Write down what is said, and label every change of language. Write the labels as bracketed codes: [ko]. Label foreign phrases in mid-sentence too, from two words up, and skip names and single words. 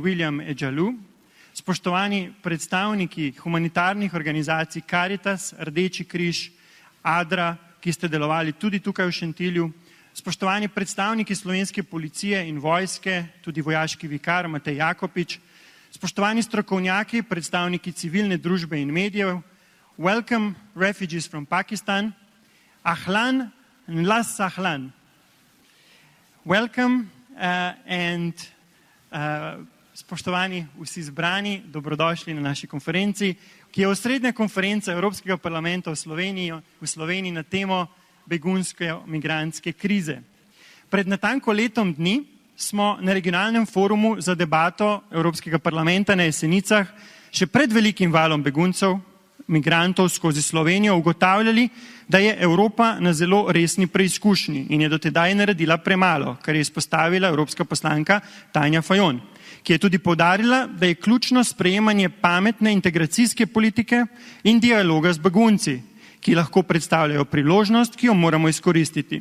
[sl] William Edžalu, spoštovani predstavniki humanitarnih organizacij Caritas, Rdeči križ, Adra, ki ste delovali tudi tukaj v Šentilju, spoštovani predstavniki slovenske policije in vojske, tudi vojaški vikar Matej Jakopič, spoštovani strokovnjaki, predstavniki civilne družbe in medijev, [en] welcome refugees from Pakistan, [ar] ahlan, las ahlan. [sl] Welcome spoštovani vsi zbrani, dobrodošli na naši konferenci, ki je osrednja konferenca Evropskega parlamenta v Sloveniji na temo begunsko-migrantske krize. Pred natanko letom dni smo na regionalnem forumu za debato Evropskega parlamenta na Jesenicah še pred velikim valom beguncev, migrantov skozi Slovenijo ugotavljali, da je Evropa na zelo resni preizkušnji in je do tedaj naredila premalo, kar je izpostavila evropska poslanka Tanja Fajon, ki je tudi poudarila, da je ključno sprejemanje pametne integracijske politike in dialoga z begunci, ki lahko predstavljajo priložnost, ki jo moramo izkoristiti.